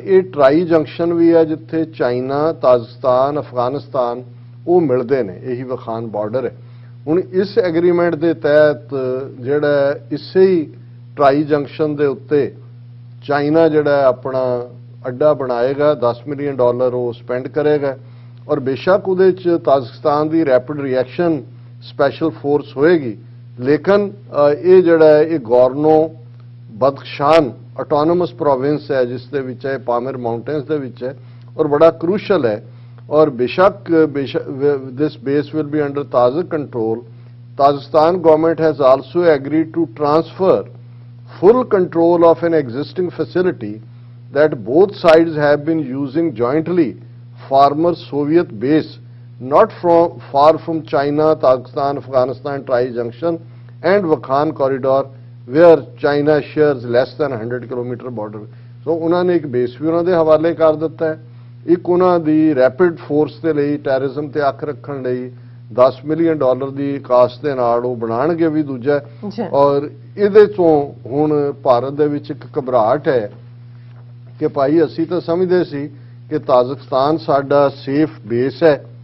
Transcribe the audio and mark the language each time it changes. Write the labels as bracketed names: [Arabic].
[Punjabi] ਪਰ ਇਹ try junction ਵੀ ਹੈ ਜਿੱਥੇ ਚਾਈਨਾ ਤਾਜ਼ਿਕਸਤਾਨ ਅਫਗਾਨਿਸਤਾਨ ਉਹ ਮਿਲਦੇ ਨੇ ਇਹੀ ਵਖਾਨ ਬਾਰਡਰ ਹੈ ਹੁਣ ਇਸ ਐਗਰੀਮੈਂਟ ਦੇ ਤਹਿਤ ਜਿਹੜਾ ਇਸੇ ਹੀ ਟਰਾਈ ਜੰਕਸ਼ਨ ਦੇ ਉੱਤੇ ਚਾਈਨਾ ਜਿਹੜਾ ਆਪਣਾ ਅੱਡਾ ਬਣਾਏਗਾ $10 ਮਿਲੀਅਨ ਉਹ ਸਪੈਂਡ ਕਰੇਗਾ ਔਰ ਬੇਸ਼ੱਕ ਉਹਦੇ ਚ ਤਾਜ਼ਿਕਸਤਾਨ ਦੀ ਰੈਪਿਡ ਰਿਐਕਸ਼ਨ ਸਪੈਸ਼ਲ ਫੋਰਸ ਹੋਏਗੀ ਲੇਕਿਨ ਇਹ ਜਿਹੜਾ ਇਹ ਗੋਰਨੋ ਬਦਖਸ਼ਾਨ ਆਟੋਨੋਮਸ ਪ੍ਰੋਵਿੰਸ ਹੈ ਜਿਸ ਦੇ ਵਿੱਚ ਹੈ ਪਾਮਿਰ ਮਾਊਂਟੇਨਸ ਦੇ ਵਿੱਚ ਹੈ ਔਰ ਬੜਾ ਕ੍ਰੂਸ਼ਲ ਹੈ [Hindi] और बेशक [English] this base will be under Tajik control. Tajikistan government has also agreed to transfer full control of an existing facility that both sides have been using jointly, former Soviet base, not far from China, Tajikistan, Afghanistan tri-junction and Wakhan corridor, where China shares less than 100 kilometer border. [Hindi] So, उन्होंने एक base भी उन्होंने हवाले कर दिता है [Punjabi] ਇੱਕ ਉਹਨਾਂ ਦੀ ਰੈਪਿਡ ਫੋਰਸ ਦੇ ਲਈ ਟੈਰਰਿਜ਼ਮ ਤੇ ਅੱਖ ਰੱਖਣ ਲਈ $10 ਮਿਲੀਅਨ ਦੀ ਕਾਸਟ ਦੇ ਨਾਲ ਉਹ ਬਣਾਉਣਗੇ ਵੀ ਦੂਜਾ ਔਰ ਇਹਦੇ ਤੋਂ ਹੁਣ ਭਾਰਤ ਦੇ ਵਿੱਚ ਇੱਕ ਘਬਰਾਹਟ ਹੈ ਕਿ ਭਾਈ ਅਸੀਂ ਤਾਂ ਸਮਝਦੇ ਸੀ ਕਿ ਤਾਜ਼ਿਕਸਤਾਨ ਸਾਡਾ ਸੇਫ ਬੇਸ ਹੈ